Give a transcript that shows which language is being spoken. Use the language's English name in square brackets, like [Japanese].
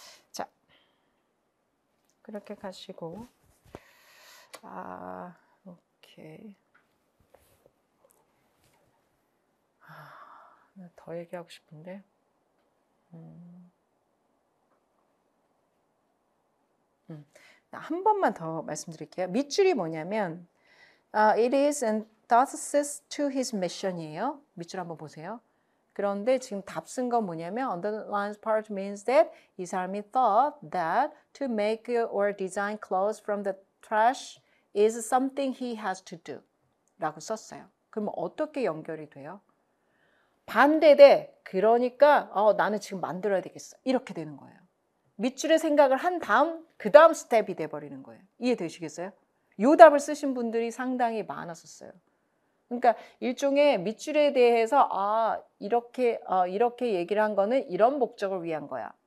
[Korean] 자, 그렇게 가시고 오케이. 더 얘기하고 싶은데. 한 번만 더 말씀드릴게요. 밑줄이 뭐냐면 [English] it is antithesis to his mission이에요. [Korean] 밑줄 한번 보세요. 그런데 지금 답 쓴 건 뭐냐면 underlines [English] part means that [Korean] 이 사람이 [English] thought that to make or design clothes from the trash is something he has to do [Korean] 라고 썼어요. 그럼 어떻게 연결이 돼요? 반대돼. 그러니까 나는 지금 만들어야 되겠어. 이렇게 되는 거예요. 밑줄에 생각을 한 다음 그 다음 스텝이 돼버리는 거예요. 이해되시겠어요? 요 답을 쓰신 분들이 상당히 많았었어요. 그러니까 일종의 밑줄에 대해서 이렇게 얘기를 한 거는 이런 목적을 위한 거야.